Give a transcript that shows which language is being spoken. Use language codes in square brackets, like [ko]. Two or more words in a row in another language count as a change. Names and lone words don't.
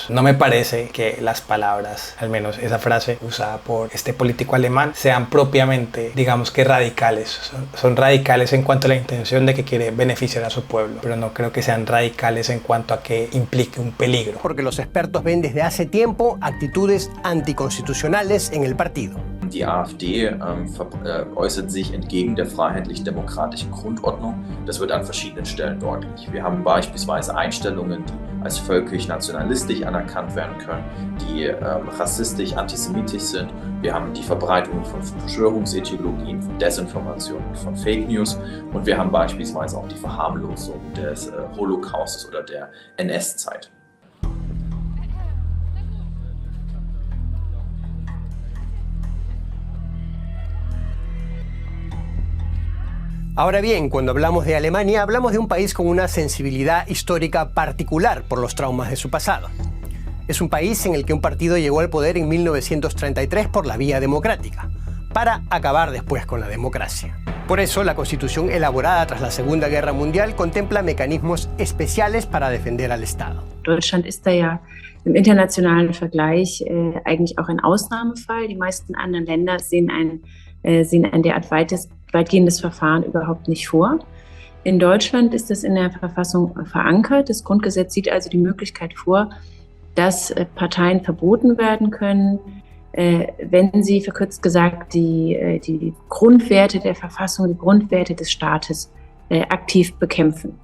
[es] No me parece que las palabras, al menos esa frase usada por este político alemán, sean propiamente, digamos que radicales. Son radicales en cuanto a la intención de que quiere beneficiar a su pueblo, pero no creo que sean radicales en cuanto a que implique un peligro. Porque los expertos ven desde hace tiempo actitudes anticonstitucionales en el partido. [de] Die AfD äußert sich entgegen der freiheitlich-demokratischen Grundordnung. Das wird an verschiedenen Stellen deutlich. Wir haben beispielsweise Einstellungen, die als völkisch-nationalistisch anerkannt werden können, die rassistisch, antisemitisch sind. Wir haben die Verbreitung von Verschwörungsideologien, von Desinformationen, von [en] Fake News. [de] Und wir haben beispielsweise auch die Verharmlosung des Holocaustes oder der NS-Zeit. [es] Ahora bien, cuando hablamos de Alemania, hablamos de un país con una sensibilidad histórica particular por los traumas de su pasado. Es un país en el que un partido llegó al poder en 1933 por la vía democrática, para acabar después con la democracia. Por eso, la Constitución elaborada tras la Segunda Guerra Mundial contempla mecanismos especiales para defender al Estado. [de] Deutschland ist da ja im internationalen Vergleich eigentlich auch ein Ausnahmefall. Die meisten anderen Länder sehen ein derart weitgehendes Verfahren überhaupt nicht vor. In Deutschland ist es in der Verfassung verankert. Das Grundgesetz sieht also die Möglichkeit vor, dass Parteien verboten werden können, wenn sie, verkürzt gesagt, die Grundwerte der Verfassung, die Grundwerte des Staates aktiv bekämpfen.